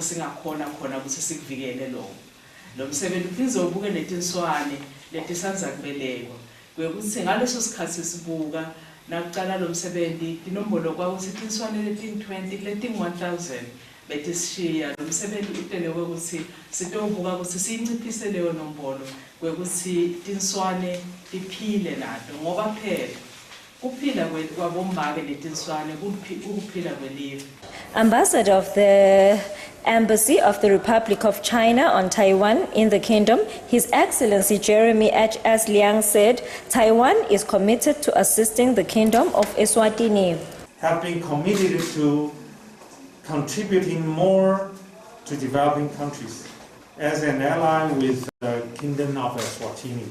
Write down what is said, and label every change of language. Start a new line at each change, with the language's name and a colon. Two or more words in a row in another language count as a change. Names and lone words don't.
Swati: singakhona khona ukuthi sikuvikele lo msebenzi ulizobuke netinswane letisanza kubelekwa kwekuthi ngaleso sikhathi sibuka nakucala lo msebenzi inombolo kwakuthi tinswane leting20 leting1000 betishiya lo msebenzi utele ukuthi sitobuka ukuthi sinciphise leyo nombolo kwekuthi tinswane iphile nato ngoba phela kuphila kwabomake letinswane kuphila kwelive.
English: Ambassador of the Embassy of the Republic of China on Taiwan in the Kingdom, His Excellency Jeremy H.S. Liang said Taiwan is committed to assisting the Kingdom of Eswatini. Have been committed to contributing more to developing countries as an ally with the Kingdom of Eswatini.